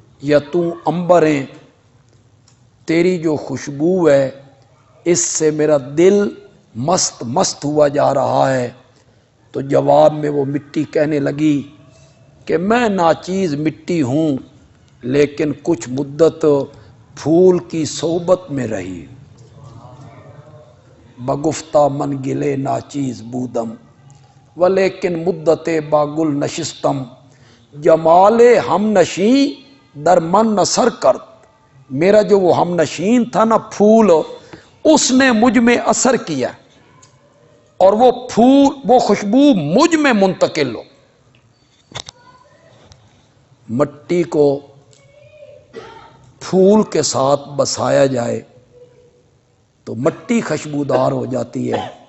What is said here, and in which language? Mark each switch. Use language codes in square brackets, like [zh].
[ur] یا تو عنبر ہے؟ تیری جو خوشبو ہے اس سے میرا دل مست مست ہوا جا رہا ہے۔ تو جواب میں وہ مٹی کہنے لگی کہ میں ناچیز مٹی ہوں لیکن کچھ مدت پھول کی صحبت میں رہی، [fa] بگفتہ من گلے ناچیز بودم ولیکن مدت باگل نشستم جمال ہم نشین در من نثر کرد. [ur] میرا جو وہ ہم نشین تھا نا پھول، اس نے مجھ میں اثر کیا اور وہ پھول، وہ خوشبو مجھ میں منتقل ہو. مٹی کو پھول کے ساتھ بسایا جائے تو مٹی خوشبودار ہو جاتی ہے.